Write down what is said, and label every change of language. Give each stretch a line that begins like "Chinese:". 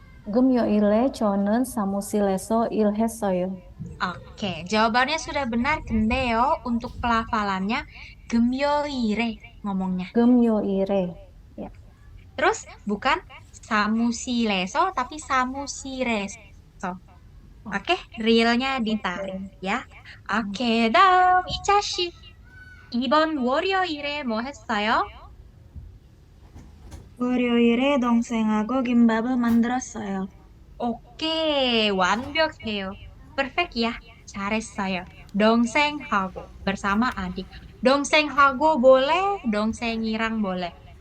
Korean: 금요일에 저는 사무실에서 일했어요.
Indonesian: Oke, jawabannya sudah benar. Kendeo untuk pelafalannya
Korean: 금요일에
Indonesian: ngomongnya.
Korean: 금요일에. Ya.
Indonesian: Terus bukan samusileso tapi samusireso. Oh, Oke, realnya oke. ditarik ya. Oke,
Korean: 다음
Indonesian: 이차씨.
Korean: 이번 월요일에 뭐 했어요? 월요일에 동생하고 김밥을 만들었어요. 오케이, 완벽해요.
English: Perfect
Korean: ya. 잘했어요. 동생하고
Indonesian: bersama adik.
Korean: 동생하고
Indonesian: boleh,
Korean: 동생이랑
Indonesian: boleh.